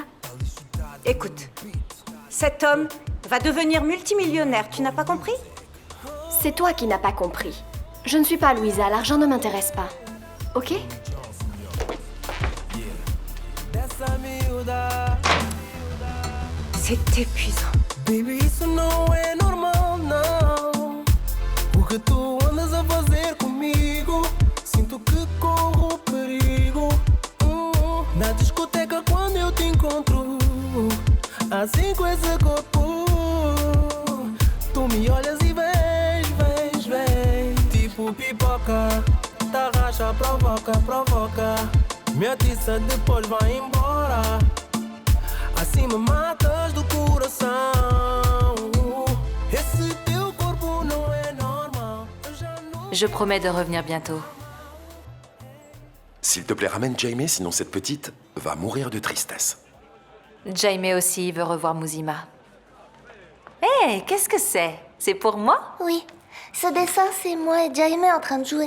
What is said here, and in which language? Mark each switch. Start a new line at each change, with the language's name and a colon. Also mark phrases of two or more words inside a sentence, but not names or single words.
French: Écoute, cet homme va devenir multimillionnaire, tu n'as pas compris? C'est toi qui n'as pas compris. Je ne suis pas Louisa, l'argent ne m'intéresse pas. Ok? C'est épuisant.
Portuguese: Baby, isso não é normal, não. O que tu andas a fazer comigo? Sinto que corro perigo. Na discoteca quando eu te encontro, assim com esse corpo, tu me olhas e vens, tipo pipoca. Tarraxa, provoca, provoca. Me atiça, depois vai embora. Assim me matas do coração. Esse teu corpo não é normal.
French: Je promets de revenir bientôt. S'il te plaît, ramène Jaime, sinon cette petite va mourir de tristesse. Jaime aussi veut revoir Muzima. Hé, qu'est-ce que c'est? C'est pour moi? Oui. Ce dessin, c'est moi et Jaime en train de jouer.